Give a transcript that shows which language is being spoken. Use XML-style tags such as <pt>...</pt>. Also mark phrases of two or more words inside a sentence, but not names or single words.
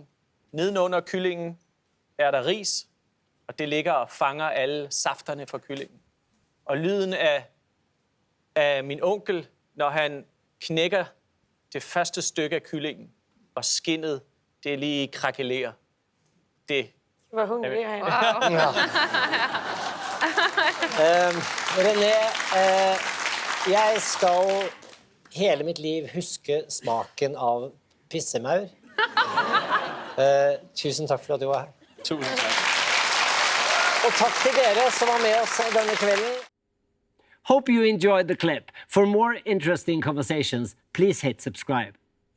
<da>Nedenunder kyllingen er der ris, og det ligger og fanger alle safterne fra kyllingen. Og lyden af min onkel, når han knækker det første stykke af kyllingen, og skindet, det lige krakelerer. Det.</da> <sv>Vad hungrig jag är. Ja.</sv> <no>René, jeg skal hele mitt liv huske smaken av pissemaur. Tusen takk for at du var her.</no> <da>Tusind tak.</da> <no>Og takk til dere som var med oss denne kvelden.</no> <en>Hope you enjoyed the clip. For more interesting conversations, please hit subscribe.</en>